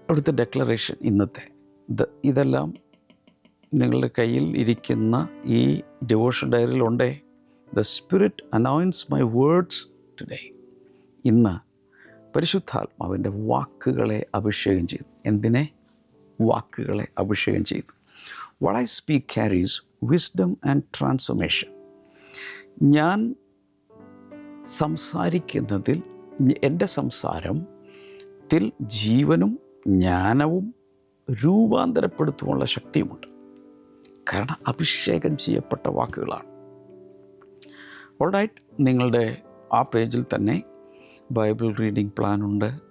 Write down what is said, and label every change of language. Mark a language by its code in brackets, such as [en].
[ml] അവിടുത്തെ ഡെക്ലറേഷൻ ഇന്നത്തെ ഇതെല്ലാം നിങ്ങളുടെ കയ്യിൽ ഇരിക്കുന്ന ഈ devotion ഡയറിയിലുണ്ടേ. [en] The spirit anoints my words today. [ml] ഇന്ന് പരിശുദ്ധാത്മാവിൻ്റെ വാക്കുകളെ അഭിഷേകം ചെയ്തു. എന്തിനെ? വാക്കുകളെ അഭിഷേകം ചെയ്തു. [en] What I speak carries wisdom and transformation. [ml] ഞാൻ സംസാരിക്കുന്നതിൽ, എൻ്റെ സംസാരത്തിൽ ജീവനും ജ്ഞാനവും രൂപാന്തരപ്പെടുത്തുവാനുള്ള ശക്തിയുമുണ്ട്. കാരണം അഭിഷേകം ചെയ്യപ്പെട്ട വാക്കുകളാണ്. ഓൾറൈറ്റ്, നിങ്ങളുടെ ആ പേജിൽ തന്നെ ബൈബിൾ റീഡിംഗ് പ്ലാനുണ്ട്.